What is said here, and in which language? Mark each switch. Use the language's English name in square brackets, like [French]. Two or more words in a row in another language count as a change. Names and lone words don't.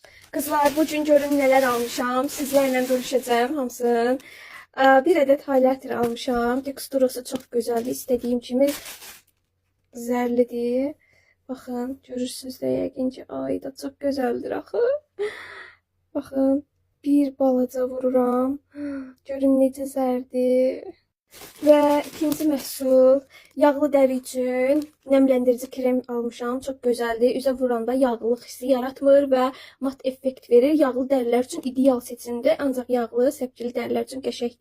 [Turkish] Kızlar, bugün görün neler almışam. Sizlerle bölüşeceğim hamısını. Bir adet highlighter almışam. Teksturası çok güzeldi. [Azerbaijani] İstediğim kimi zərlidir. [Turkish] Bakın, görürsünüz de yəqin ki, ay da çok güzeldir axı. [Azerbaijani] Bakın, bir balaca vururam. Görün necə zərdir. Və ikinci məhsul yağlı dəri üçün nemləndirici krem almışam. Çox gözəldir. Üzə vuranda yağlılıq hissi yaratmır və mat effekt verir. Yağlı dərilər üçün ideal seçimdir. Ancaq yağlı, səpkili dərilər üçün qəşəngdir.